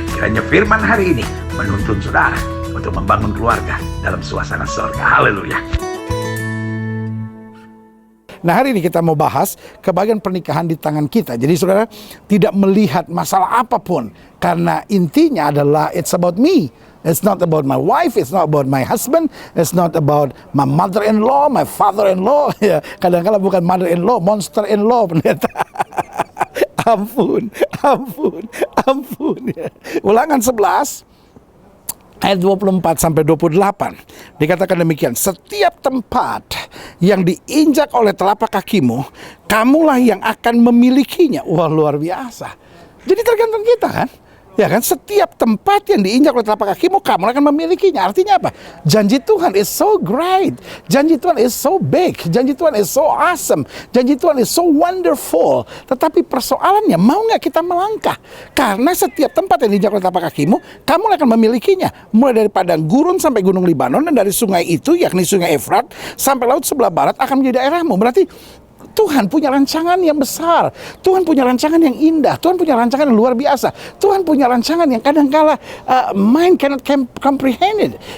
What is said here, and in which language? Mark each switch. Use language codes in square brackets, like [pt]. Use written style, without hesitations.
[id] Kiranya firman hari ini menuntun saudara untuk membangun keluarga dalam suasana surga. Haleluya. Nah, hari ini kita mau bahas kebahagiaan pernikahan di tangan kita. Jadi saudara tidak melihat masalah apapun, karena intinya adalah [en] it's about me. It's not about my wife, it's not about my husband, it's not about my mother-in-law, my father-in-law. [id] Ya, kadang-kadang bukan [en] mother-in-law, monster-in-law, [id] pendeta. Ampun, ampun, ampun. Ya. Ulangan 11 ayat 24 sampai 28 dikatakan demikian, setiap tempat yang diinjak oleh telapak kakimu, kamulah yang akan memilikinya. Wah, luar biasa. Jadi tergantung kita kan? Ya kan, setiap tempat yang diinjak oleh telapak kakimu, kamu akan memilikinya. Artinya apa? Janji Tuhan [en] is so great. [id] Janji Tuhan [en] is so big. [id] Janji Tuhan [en] is so awesome. [id] Janji Tuhan [en] is so wonderful. [id] Tetapi persoalannya, mau nggak kita melangkah? Karena setiap tempat yang diinjak oleh telapak kakimu, kamu akan memilikinya. Mulai dari padang gurun sampai gunung Libanon, dan dari sungai itu, yakni sungai Efrat, sampai laut sebelah barat akan menjadi daerahmu. Berarti Tuhan punya rancangan yang besar, Tuhan punya rancangan yang indah, Tuhan punya rancangan yang luar biasa, Tuhan punya rancangan yang kadang-kala [en] mind cannot comprehend it.